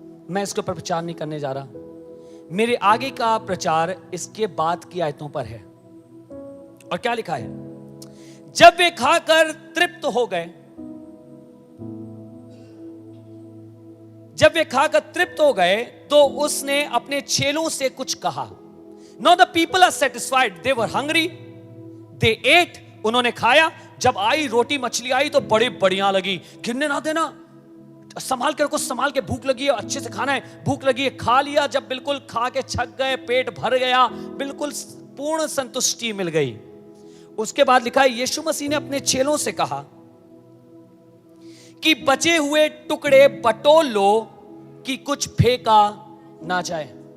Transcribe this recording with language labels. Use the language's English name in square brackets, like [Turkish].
[Hindi] मैं इसके ऊपर प्रचार नहीं करने जा रहा। मेरे आगे का प्रचार इसके बाद की आयतों पर है। और क्या लिखा है? जब वे खाकर तृप्त हो गए, जब वे खाकर तृप्त हो गए तो उसने अपने चेलों से कुछ कहा। [English] Now the people are satisfied, they were hungry, they ate, [Hindi] उन्होंने खाया। जब आई रोटी मछली आई तो बड़ी बढ़िया लगी। गिरने ना देना, संभाल के रखो, संभाल के, भूख लगी है, अच्छे से खाना है, भूख लगी है, खा लिया। जब बिल्कुल खा के छक गए, पेट भर गया, बिल्कुल पूर्ण संतुष्टि मिल गई। उसके बाद लिखा है यीशु मसीह ने अपने चेलों से कहा कि बचे हुए टुकड़े बटोर लो कि कुछ फेंका ना जाए।